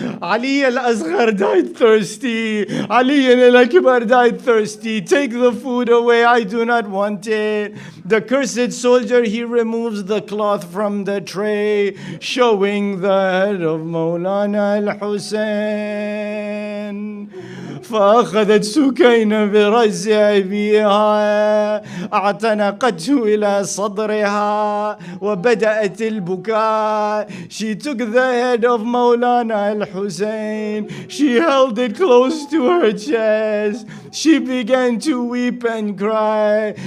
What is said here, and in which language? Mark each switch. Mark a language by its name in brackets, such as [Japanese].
[English] Ali al-Asghar died thirsty. Ali al-Akbar died thirsty. Take the food away, I do not want it. The cursed soldier, he removes the cloth from the tray, showing the head of Maulana al-Hussein. [Arabic] فأخذت سكينة برأس أبيها اعتنقته إلى صدرها وبدأت البكاء. [English] She took the head of Maulana al-Hussein. She held it close to her chest. She began to weep and cry.